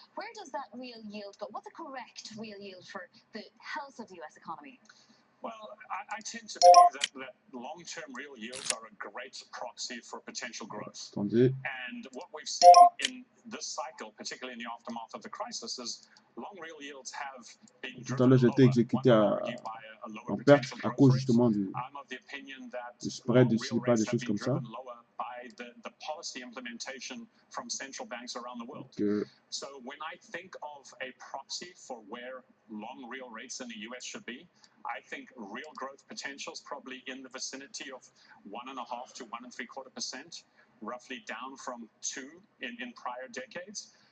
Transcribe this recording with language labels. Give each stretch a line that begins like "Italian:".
English: Where does that real yield go? What's the correct real yield for the health of the US economy? Well, I tend to believe that long-term real yields are a great proxy for potential growth.
French: Attendez.
English: And what we've seen in this cycle, particularly in the aftermath of the crisis, is long real yields have been
French: Tout à l'heure, j'étais exécuté en perte à cause justement du spread, je ne sais pas, des choses comme ça.
English: The policy implementation from central banks around the world. So when I think of a proxy for where long real rates in the US should be, I think real growth potential is probably in the vicinity of 1.5 to 1.75%, roughly down from 2 in prior decades.